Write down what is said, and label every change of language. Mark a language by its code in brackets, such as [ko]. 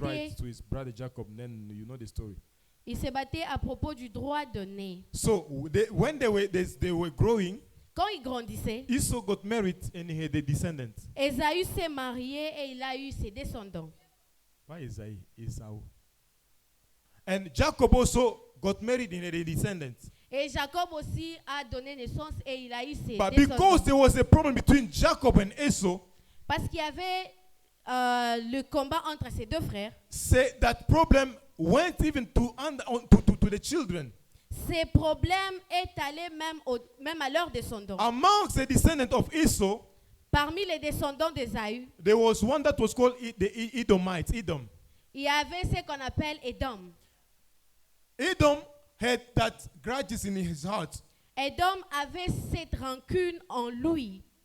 [en] birthright to his brother Jacob. Then you know the story. [fr] à propos du droit de né. [en] So when they were growing, [fr] Quand il grandissait, [en] Esau got married and he had a descendant. [fr] Ésaü s'est marié et il a eu ses descendants. [en] Why Isaiah? Esau. And Jacob also got married and had a descendant. [fr] Et Jacob aussi a donné naissance et il a eu ses [en] But [fr] descendants. [en] because there was a problem between Jacob and Esau, [fr] Parce qu'il y avait le combat entre ces 2 frères, [en] say that problem went even to the children. [fr] ces problèmes est allé même à leurs descendants. [en] Amongst the descendants of Esau, [fr] Parmi les descendants d'Ésaü, [en] there was one that was called the Edomites, Edom. [fr] il y avait ce qu'on appelle Édom. [en] Edom had that grudges in his heart. [fr] Édom avait cette rancune en lui.